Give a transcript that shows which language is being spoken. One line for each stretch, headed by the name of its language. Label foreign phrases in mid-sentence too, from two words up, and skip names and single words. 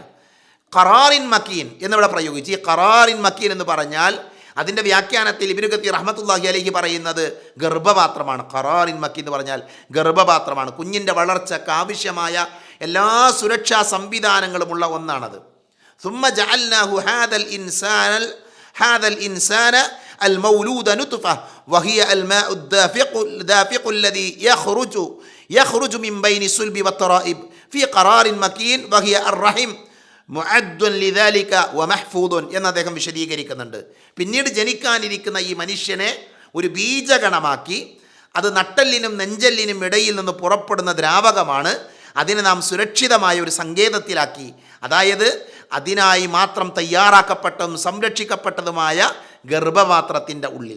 Arabic: قرار مكين
Malayalam: എന്നിവിടെ പ്രയോഗിച്ച് ഈ
Arabic: قرار مكين
Malayalam: എന്ന് പറഞ്ഞാൽ അതിൻ്റെ വ്യാഖ്യാനത്തിൽ ഇബ്നു കത്തീർ
Arabic: رحمة الله عليه
Malayalam: പറയുന്നത് ഗർഭപാത്രമാണ്.
Arabic: قرار مكين
Malayalam: എന്ന് പറഞ്ഞാൽ ഗർഭപാത്രമാണ്. കുഞ്ഞിൻ്റെ വളർച്ചയ്ക്ക് ആവശ്യമായ എല്ലാ സുരക്ഷാ സംവിധാനങ്ങളുമുള്ള ഒന്നാണത്.
Arabic: ثم جعلناه هذا الإنسان المولود نطفة وهي الماء الدافق الذي يخرج من بين الصلب والترائب في قرار مكين وهي الرحم معد لذلك ومحفوظ
Malayalam: എന്ന് അദ്ദേഹം വിശദീകരിക്കുന്നുണ്ട്. പിന്നീട് ജനിക്കാനിരിക്കുന്ന ഈ മനുഷ്യനെ ഒരു ബീജഗണമാക്കി അത് നട്ടെല്ലിനും നെഞ്ചെല്ലിനും ഇടയിൽ നിന്ന് പുറപ്പെടുന്ന ദ്രാവകമാണ്. അതിനെ നാം സുരക്ഷിതമായ ഒരു സങ്കേതത്തിലാക്കി, അതായത് അതിനായി മാത്രം തയ്യാറാക്കപ്പെട്ടതും സംരക്ഷിക്കപ്പെട്ടതുമായ ഗർഭപാത്രത്തിൻ്റെ ഉള്ളിൽ.